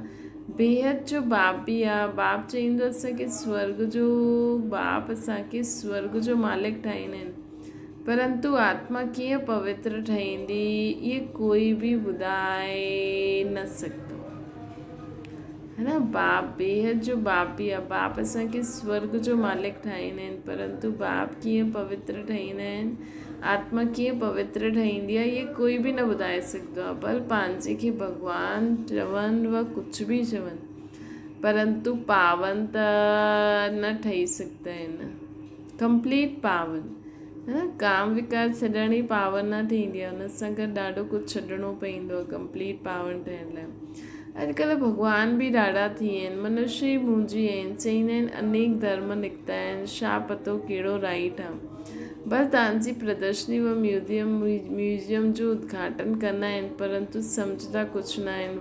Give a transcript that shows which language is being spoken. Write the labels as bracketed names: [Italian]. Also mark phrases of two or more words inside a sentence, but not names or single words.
[Sindhi] बेहद जो बाप बि आहे। बाप चईंदो असांखे स्वर्ग जो, बाप असांखे स्वर्ग जो मालिक ठाहींदा आहिनि। परंतु आत्मा कीअं पवित्र ठहींदी, इहे कोई बि ॿुधाए न सघंदो, [Hindi] है न। [Sindhi] बाप बेहद जो बाप बि आहे, बाप असांखे स्वर्ग जो मालिक ठाहींदा आहिनि, परंतु बाप कीअं पवित्र ठाहींदा आहिनि, आत्मा कीअं पवित्र ठहींदी आहे, इहे कोई बि न ॿुधाए सघंदो आहे। भले पंहिंजे खे भॻवानु चवनि व कुझु बि चवनि, परंतु पावन त न ठही सघंदा आहिनि, कंप्लीट पावन, [Hindi] है न। [Sindhi] काम विकार छॾण ई पावन न थींदी आहे, हुन सां गॾु ॾाढो कुझु छॾिणो पवंदो आहे कंप्लीट पावन ठहिण लाइ। अॼुकल्ह भॻवान बि ॾाढा थी विया आहिनि, मनुष्य ई मुंहिंजी आहिनि, चईंदा आहिनि अनेक धर्म निकिता आहिनि, छा पतो कहिड़ो राइट आहे। बस तव्हांजी प्रदर्शनी व म्यूज़ियम जो उद्घाटन कंदा आहिनि, परंतु सम्झंदा कुझु न आहिनि।